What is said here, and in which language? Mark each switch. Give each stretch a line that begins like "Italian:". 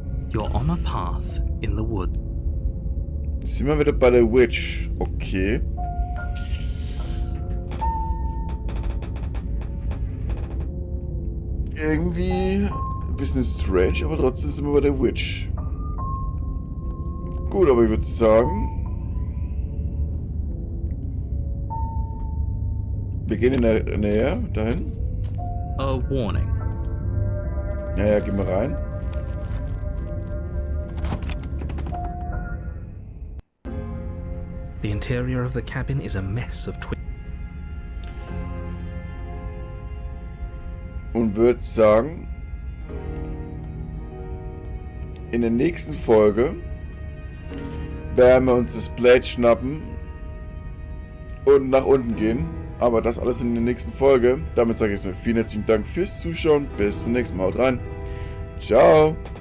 English: You're on a path in the wood.
German: Jetzt sind wir wieder bei der Witch. Okay. Irgendwie ein bisschen strange, aber trotzdem sind wir bei der Witch. Gut, aber ich würde sagen, wir gehen in der Nähe dahin.
English: A warning.
German: Ja, geh mal rein.
English: The interior of the cabin is a mess of
German: Und würde sagen, in der nächsten Folge werden wir uns das Blade schnappen und nach unten gehen. Aber das alles in der nächsten Folge. Damit sage ich es mir. Vielen herzlichen Dank fürs Zuschauen. Bis zum nächsten Mal. Haut rein. Ciao.